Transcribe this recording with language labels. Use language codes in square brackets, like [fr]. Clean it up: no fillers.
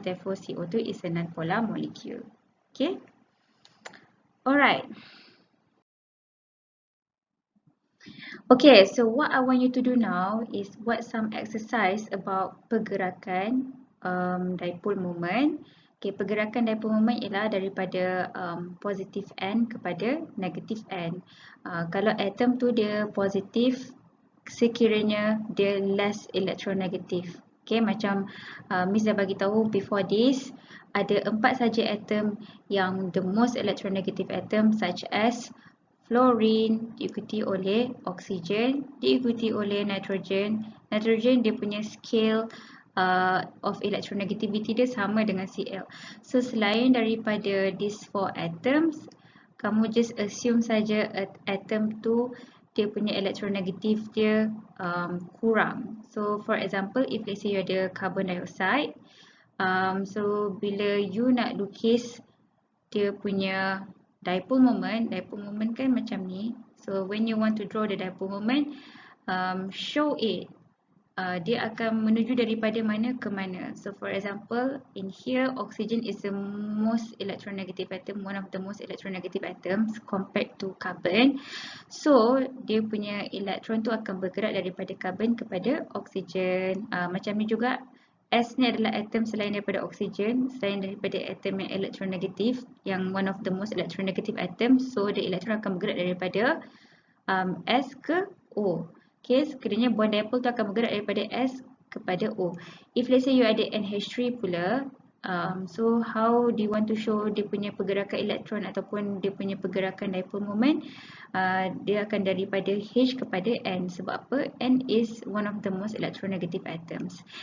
[en] Therefore CO2 is a non-polar molecule. Okay, alright. Okay, so what I want you to do now is buat some exercise about pergerakan dipole moment. [ms] Okay, pergerakan dipole moment ialah daripada positive N kepada negative N. Kalau atom tu dia positif, sekiranya dia less electronegative. Okay, macam Miss dah bagi tahu [en] before this, [ms] ada 4 saja atom yang [en] the most electronegative atom, such as [ms] fluorine diikuti oleh oksigen, diikuti oleh nitrogen. Nitrogen dia punya scale of electronegativity dia sama dengan Cl. So selain daripada [en] these 4 atoms, [ms] kamu just assume saja atom tu dia punya electronegative dia kurang. [en] So for example, if let's say you [ms] ada carbon dioxide, so bila you nak lukis dia punya dipole moment kan macam ni. [en] So when you want to draw the dipole moment, show it. [ms] Dia akan menuju daripada mana ke mana. [en] So for example, in here oxygen is the most electronegative atom, one of the most electronegative atoms compared to carbon. [ms] So dia punya elektron tu akan bergerak daripada carbon kepada oxygen. Macam ni juga, S ni adalah atom selain daripada oxygen, selain daripada atom yang electronegative, yang [en] one of the most electronegative atom. [ms] So the elektron akan bergerak daripada S ke O. Okay, sekiranya bond dipole tu akan bergerak daripada S kepada O. [en] If let's say you ada NH3 pula, so how do you want to show [ms] dia punya pergerakan elektron ataupun dia punya pergerakan [en] dipole moment? [ms] Dia akan daripada H kepada N. Sebab apa? [en] N is one of the most electronegative atoms.